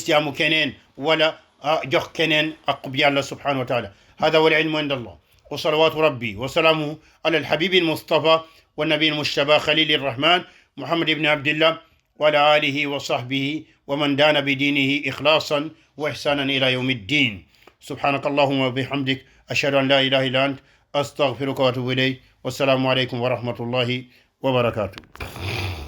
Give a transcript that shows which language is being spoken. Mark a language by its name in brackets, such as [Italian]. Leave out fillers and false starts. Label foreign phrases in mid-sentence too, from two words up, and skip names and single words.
[Wolof] jaamu keneen wala jox keneen aqub yàlla [Arabic] سبحانه وتعالى هذا والعلم عند الله وصلوات ربي وسلامه على الحبيب المصطفى والنبي المجتبى خليل الرحمن محمد بن عبد الله وعلى آله وصحبه ومن دان بدينه إخلاصا وإحسانا إلى يوم الدين سبحانك اللهم وبحمدك أشهد أن لا إله إلا أنت أستغفرك وأتوب إليك والسلام عليكم ورحمة الله وبركاته